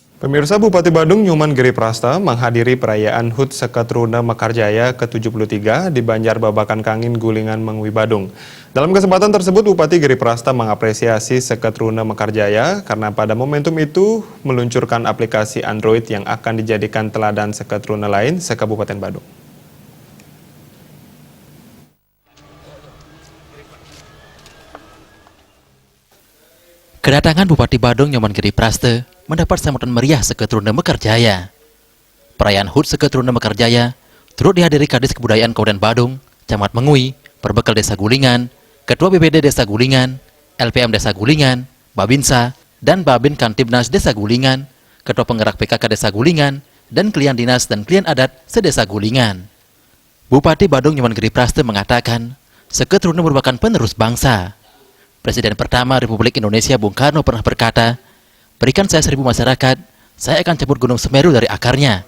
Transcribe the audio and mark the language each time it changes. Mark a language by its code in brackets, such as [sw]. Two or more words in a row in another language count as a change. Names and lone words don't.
[id] Pemirsa, Bupati Badung Nyoman Giriprasta menghadiri perayaan HUT Seketruna Mekarjaya ke-73 di Banjar Babakan Kangin, Gulingan, Mengwi, Badung. Dalam kesempatan tersebut, Bupati Giriprasta mengapresiasi Seketruna Mekarjaya karena pada momentum itu meluncurkan aplikasi Android yang akan dijadikan teladan Seketruna lain se-Kabupaten Badung. Kedatangan Bupati Badung Nyoman Giriprasta mendapat sambutan meriah Seketruna Mekarjaya. Perayaan HUT Seketruna Mekarjaya turut dihadiri Kadis Kebudayaan Kabupaten Badung, Camat Mengwi, Perbekal Desa Gulingan, Ketua BPD Desa Gulingan, LPM Desa Gulingan, Babinsa, dan Babin Kantibnas Desa Gulingan, Ketua Penggerak PKK Desa Gulingan, dan klien dinas dan klien adat sedesa Gulingan. Bupati Badung Nyoman Giriprasta mengatakan, Seketruna merupakan penerus bangsa. Presiden pertama Republik Indonesia Bung Karno pernah berkata, berikan saya 1000 masyarakat, saya akan cabut Gunung Semeru dari akarnya.